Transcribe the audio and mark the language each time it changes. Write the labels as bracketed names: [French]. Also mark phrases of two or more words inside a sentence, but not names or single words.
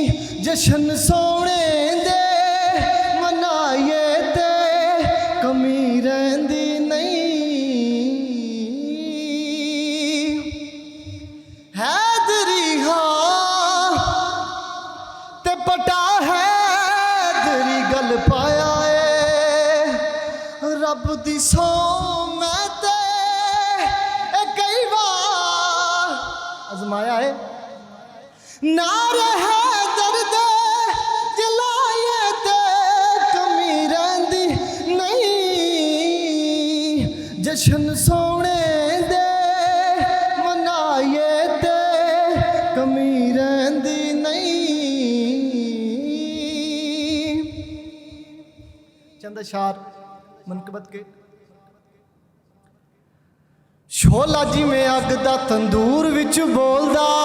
[Punjabi] جشن سونے دے منائے تے کمی رہندی نہیں. حیدری ہاں تے پٹا حیدری گل پایا ہے رب دی سو میں تے کئی بار آزمایا ہے. نعرہ حیدر دے جلائے تے کمی رہندی نہیں. جشن سونے دے منائے تے کمی رہندی نہیں. [Urdu] چند اشعار منقبت کے. [Punjabi] شولا جی میں اگ دا تندور وچ بولدا،